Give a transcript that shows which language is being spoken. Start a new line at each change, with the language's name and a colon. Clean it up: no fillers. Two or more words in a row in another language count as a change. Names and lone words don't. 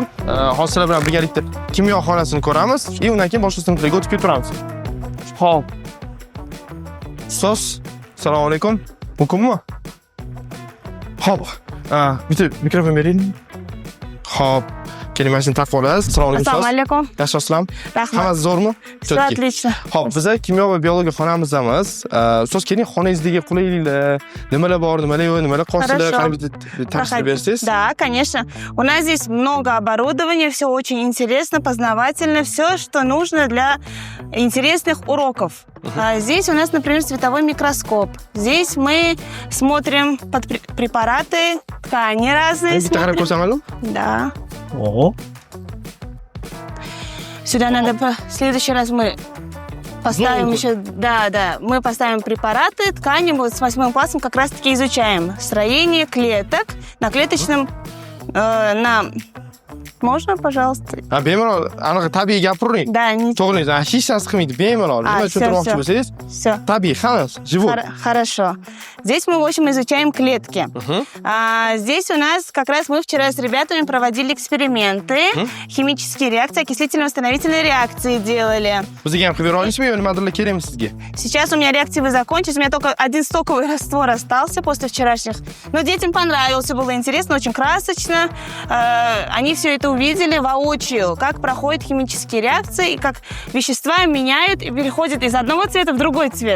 Uzbek: Hozirlar bilan birgalikda kimyo xonasini ko'ramiz. Undan keyin boshqa sinflarga o'tib ketaveramiz. Xo'p. Assalomu alaykum. Mumkinmi? Xo'p, bitta mikrofon bering. Xo'p, keling, mana shuni taqib olasiz. Assalomu alaykum. Assalomu alaykum. Yaxshi assalom. Rahmat. Hammasi zo'rmi?
Russian: Все отлично.
Uzbek: Xo'p, biz kimyo va biologiya xonamizdamiz. Ustoz, keling, xonangizdagi qulayliklar, nimalar bor, nimalar yo'q, nimalar qolsa, qani tafsil bersangiz.
Russian: Да, конечно. У нас здесь много оборудования, все очень интересно, познавательно, все, что нужно для интересных уроков. Здесь у нас, например, световой микроскоп. Здесь мы смотрим под препараты, ткани разные.
Uzbek: Bitta qarab ko'rsamaymi?
Russian: Да. О. Сюда надо... В следующий раз мы поставим еще... Да, мы поставим препараты, ткани. Вот с 8 классом как раз-таки изучаем строение клеток на клеточном... Можно, пожалуйста?
Uzbek: Bemalol, anaqa tabiiy gapiring.
Russian: Да, не...
Uzbek: To'g'ri, hech narsa qilmaydi, bemalol. Nima tushuntirmoqchi bo'lsangiz?
Russian: Все.
Uzbek: Tabiiy, hammasi,
Russian: живот. Хорошо. Здесь мы, в общем, изучаем клетки. Здесь у нас как раз мы вчера с ребятами проводили эксперименты, химические реакции, окислительно-восстановительные реакции делали. Bizga ham qilib bera olasizmi yo nimadirlar kerakmi sizga? Сейчас у меня реакции закончились, у меня только один стоковый раствор остался после вчерашних. Но детям понравился, было интересно, очень красочно. Они все это увидели воочию, как проходят химические реакции, и как вещества меняют и переходят из одного цвета в другой цвет.